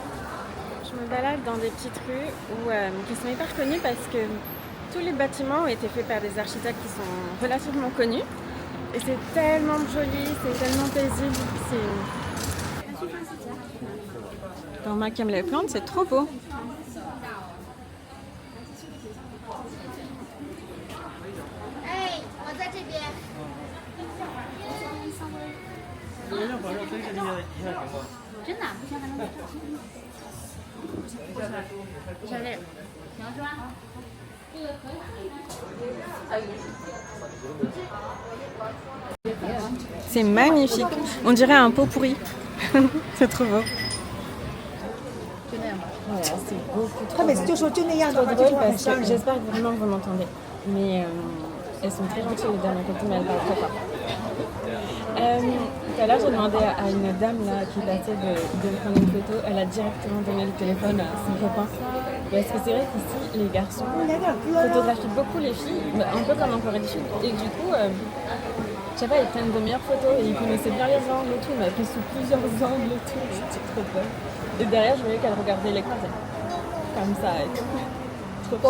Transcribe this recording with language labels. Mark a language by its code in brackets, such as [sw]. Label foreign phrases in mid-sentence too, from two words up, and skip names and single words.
[fr] Je me balade dans des petites rues qui sont hyper connues parce que tous les bâtiments ont été faits par des architectes qui sont relativement connus. Et c'est tellement joli, c'est tellement paisible. Pour moi qui aime les plantes, c'est trop beau. [zh] Hey, 我在这边。真的，目前还能。小丽，你要说？这个可以。 [fr] C'est magnifique. On dirait un pot pourri. C'est trop beau. Voilà, c'est beaucoup trop beau. J'espère vraiment que vous m'entendez. Mais elles sont très gentilles les dames à côté, mais elles parlent trop fort. Tout à l'heure, j'ai demandé à une dame là, qui passait de prendre une photo. Elle a directement donné le téléphone à son copain. Parce que c'est vrai qu'ici, les garçons photographient beaucoup les filles, un peu comme en Corée du Sud. Et du coup, je sais pas, ils prennent de meilleures photos et ils connaissaient bien les angles et tout. Il m'a pris sous plusieurs angles et tout. C'était trop fun. Et derrière, je voyais qu'elle regardait l'écran comme ça et tout. Trop